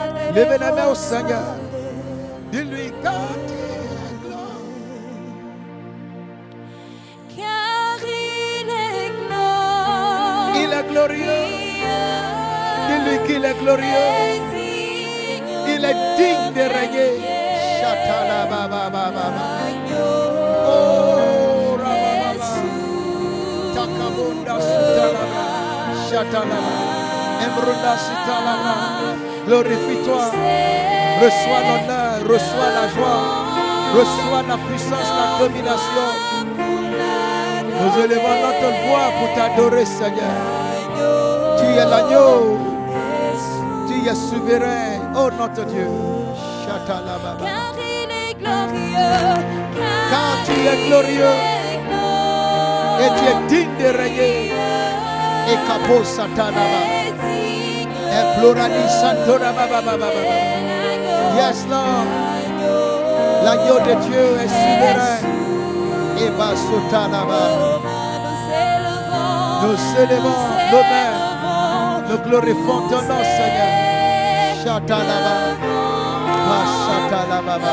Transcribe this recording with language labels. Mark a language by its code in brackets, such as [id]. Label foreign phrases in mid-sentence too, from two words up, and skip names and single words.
[fr] Levez les mains au Seigneur. Dis-lui car tu es glorieux. Car il est glorieux. Il est glorieux. Dis-lui qu'il est glorieux. Il est digne de régner. Shatala baba baba. Oh rababa. Takabunda sutala. Shatala. Emrunda sutala. Glorifie-toi. Reçois l'honneur, reçois la joie, reçois la puissance, la domination. Nous élevons notre voix pour t'adorer, Seigneur. Tu es l'agneau. Tu es souverain, oh notre Dieu. Car il est glorieux. Car tu es glorieux. Et tu es digne de régner. Et capo satanaba. Et plurali santora baba baba. [en] Yes, Lord. [fr] L'agneau de Dieu est souverain. Et basotanaba. Nous célébrons nos mains. Nous glorifions ton nom, Seigneur. Shatanaba. Shatanaba.